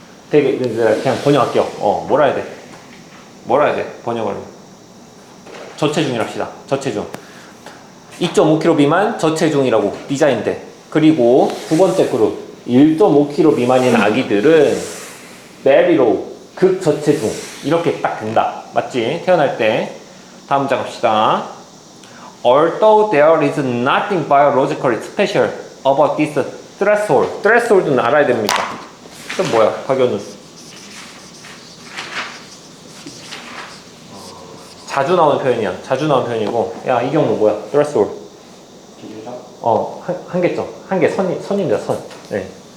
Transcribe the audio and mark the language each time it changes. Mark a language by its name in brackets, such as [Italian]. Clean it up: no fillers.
[Korean] 되게 그냥 번역할게요. 뭐라 해야 돼? 번역을. 저체중이라 합시다. 저체중. 2.5kg 미만 저체중이라고 디자인돼. 그리고 두 번째 그룹 1.5kg 미만인 아기들은 [English] very low [Korean] 극저체중 이렇게 딱 된다. 맞지? 태어날 때. 다음 문장 갑시다. [English] Although there is nothing biologically special about this threshold. [Korean] threshold는 알아야 됩니까? 그럼 뭐야? 박연우. 자주 나오는 표현이야. 자주 나오는 표현이고. 야, 이 경우 뭐야? threshold. 기준점? 한계점. 한계 선입니다. 선. 네.